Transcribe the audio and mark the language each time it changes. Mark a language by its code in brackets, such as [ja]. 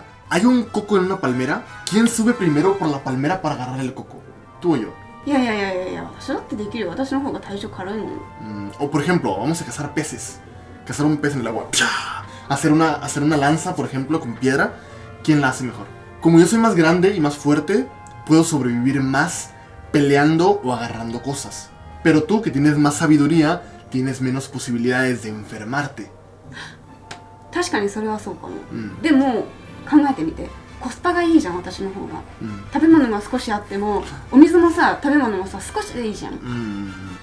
[es] Hay un coco en una palmera. ¿Quién sube primero por la palmera para agarrar el coco? ¿Tú o yo? [ja] いや私だってできるよ。私の方が体重軽いもん。 [es] O por ejemplo, vamos a cazar peces. Cazar un pez en el agua. Hacer una lanza, por ejemplo, con piedra. ¿Quién la hace mejor? Como yo soy más grande y más fuerte, puedo sobrevivir más peleando o agarrando cosas. Pero tú, que tienes más sabiduría, tienes menos posibilidades de enfermarte. [ja] 確かにそれはそうかも、でも考えてみて、コスパがいいじゃん、私の方が、食べ物が少しあってもお水もさ、食べ物もさ、少しでいいじゃん。